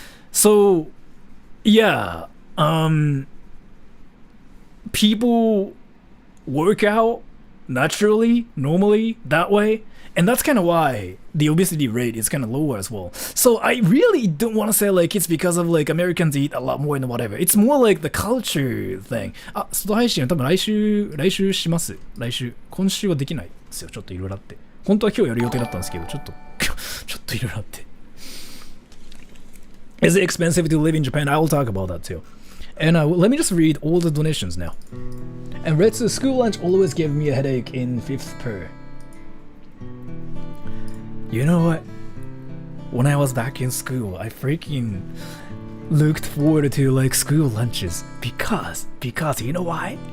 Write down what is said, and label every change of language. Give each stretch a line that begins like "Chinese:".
English: So yeah, people work out naturally, normally that way. And that's kind of why the obesity rate is kind of lower as well. So I really don't want to say like it's because of like Americans eat a lot more and whatever. It's more like the culture thing.
Japanese: あ、外配信多分来週します。今週はできないですよ。ちょっといろいろあって。本当は今日やる予定だったんですけど、ちょっといろいろあって。
English: Is it expensive to live in Japan? I will talk about that too. And let me just read all the donations now. And Retsu, school lunch always gave me a headache in 5th per. You know what? When I was back in school, I freaking looked forward to like school lunches because you know why?